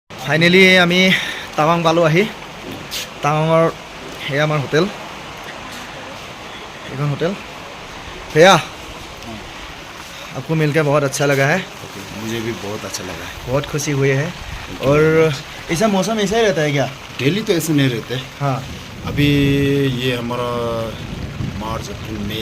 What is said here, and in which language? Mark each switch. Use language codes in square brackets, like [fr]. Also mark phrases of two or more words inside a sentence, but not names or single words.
[as] ফাইনেলি আমি টাৱাং পালোঁ আহি টাৱাঙৰ সেয়া আমাৰ হোটেল এইখন হোটেल [hi] भैया आपको मिलकर बहुत अच्छा लगा है मुझे भी बहुत अच्छा लगा है बहुत खुशी हुई है और ऐसा मौसम ऐसा ही रहता है क्या डेली तो ऐसे नहीं रहते हाँ अभी ये हमारा मार्च अप्रैल मई